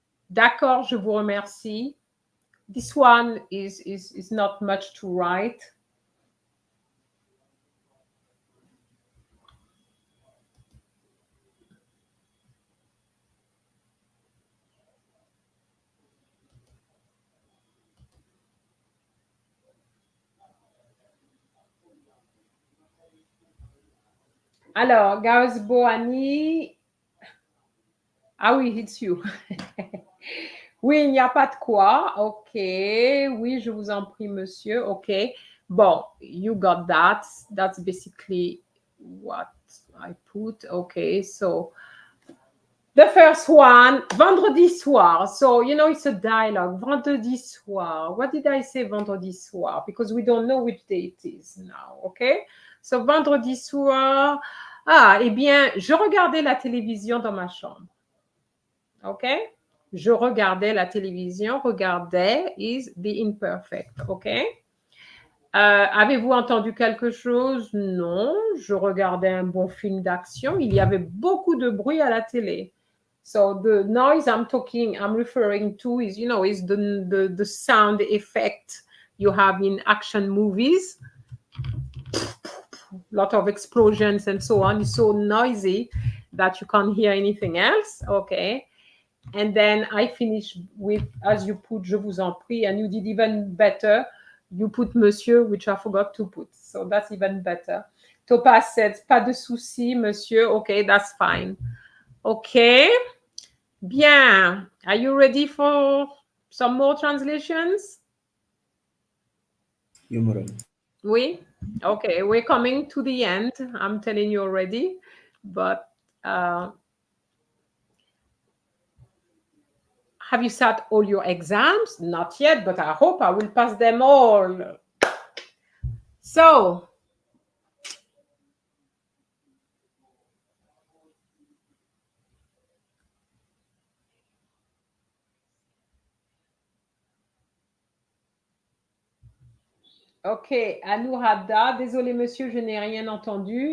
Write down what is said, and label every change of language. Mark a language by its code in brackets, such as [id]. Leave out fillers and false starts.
[fr] D'accord, je vous remercie. [en] This one is not much to write. Alors, Gauss Boani. [fr] Ah oui, [en] it's you. [fr] Oui, il n'y a pas de quoi. OK. Oui, je vous en prie, monsieur. [en] OK. Bon, you got that. That's basically what I put. OK. So the first one, vendredi soir. So, you know, it's a dialogue. Vendredi soir. What did I say vendredi soir? Because we don't know which day it is now. OK. So, vendredi soir. [fr] Ah, eh bien, je regardais la télévision dans ma chambre. OK? Je regardais la télévision. [en] Regardais is the imperfect. OK? [fr] Avez-vous entendu quelque chose? Non. Je regardais un bon film d'action. Il y avait beaucoup de bruit à la télé. [en] So the noise I'm referring to is, you know, is the sound effect you have in action movies. Lot of explosions and so on. It's so noisy that you can't hear anything else. Okay. And then I finish with, as you put, [fr] je vous en prie, [en] and you did even better. You put monsieur, which I forgot to put. So that's even better. Topaz said, [fr] pas de souci, monsieur. [en] Okay, that's fine. Okay. Bien. Are you ready for some more translations? [fr] Oui, madame. Oui? [en] Okay, we're coming to the end. I'm telling you already. But have you sat all your exams? Not yet, but I hope I will pass them all. So, okay, [fr] Anuradha, désolé monsieur, je n'ai rien entendu.